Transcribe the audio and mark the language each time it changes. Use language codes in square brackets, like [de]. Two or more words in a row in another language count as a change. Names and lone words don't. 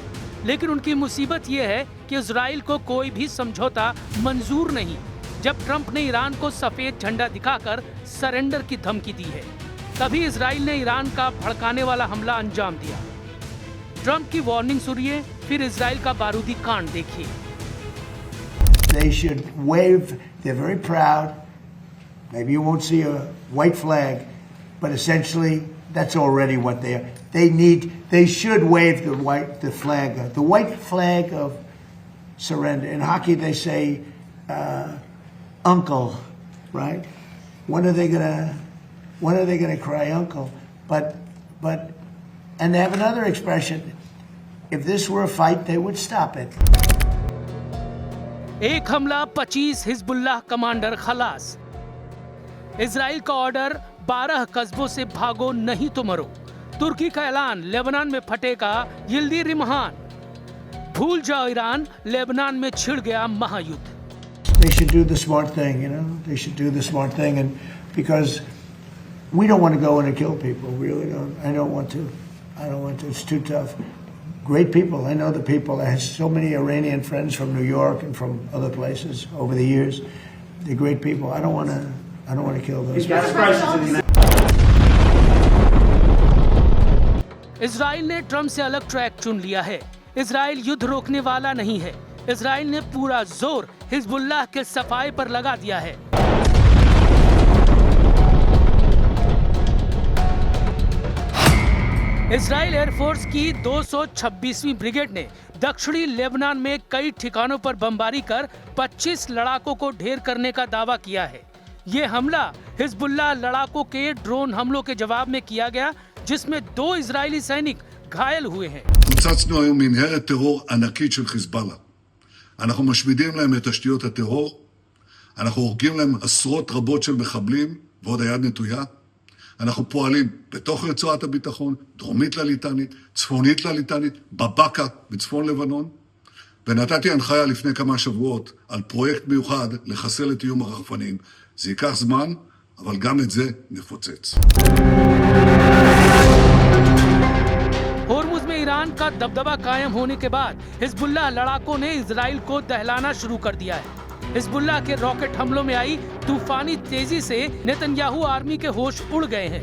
[hi] लेकिन उनकी मुसीबत ये है कि इजराइल को कोई भी समझौता मंजूर नहीं, जब ट्रंप ने ईरान को सफेद झंडा दिखाकर सरेंडर की धमकी दी है। तभी इजराइल ने ईरान का भड़काने वाला हमला अंजाम दिया। ट्रंप की वार्निंग सुनिए, फिर इजराइल का बारूदी कांड देखिए। [en] They should wave. They're very proud. Maybe you won't see a white flag, but essentially that's already what they are. They should wave the white flag of surrender. In hockey they say uncle, right? When are they gonna cry uncle? But and they have another expression. If this were a fight, they would stop it. [hi] एक हमला 25 हिजबुल्लाह कमांडर खलास। इजराइल का ऑर्डर 12 कस्बों से भागो नहीं तो मरो। तुर्की का ऐलान, लेबनान में फटेगा यिल्दी रिमहान। भूल जाओ ईरान, लेबनान में छिड़ गया महायुद्ध। [en] They should do the smart thing, you know. They should do the smart thing, and because we don't want to go in and kill people, we really don't. I don't want to. It's too tough. Great people. I know the people. I had so many Iranian friends from New York and from other places over the years. They're great people. I don't want to kill those people. [hi] इजराइल ने ट्रंप से अलग ट्रैक चुन लिया है। इजराइल युद्ध रोकने वाला नहीं है। इजराइल ने पूरा जोर हिजबुल्लाह के सफाई पर लगा दिया है। इजराइल एयरफोर्स की 226वीं ब्रिगेड ने दक्षिणी लेबनान में कई ठिकानों पर बमबारी कर 25 लड़ाकों को ढेर करने का दावा किया है। ये हमला हिजबुल्लाह लड़ाकों के ड्रोन हमलों के जवाब में किया गया, जिसमें 2 इजरायली सैनिक घायल हुए हैं। [he] פוצצנו היום מנהרת טרור ענקית של חיזבאללה. אנחנו משמידים להם את תשתיות הטרור, אנחנו הורגים להם עשרות רבות של מחבלים ועוד היד נטויה. אנחנו פועלים בתוך רצועת הביטחון, דרומית לליטנית, צפונית לליטנית, בבקה, בצפון לבנון. ונתתי הנחיה לפני כמה שבועות על פרויקט מיוחד לחסל את איום הרחפנים. זה ייקח זמן, אבל גם את זה נפוצץ. [hi] होर्मुज में ईरान का दबदबा कायम होने के बाद हिजबुल्लाह लड़ाकों ने इजराइल को दहलाना शुरू कर दिया है। हिजबुल्लाह के रॉकेट हमलों में आई तूफानी तेजी से नेतन्याहू आर्मी के होश उड़ गए हैं।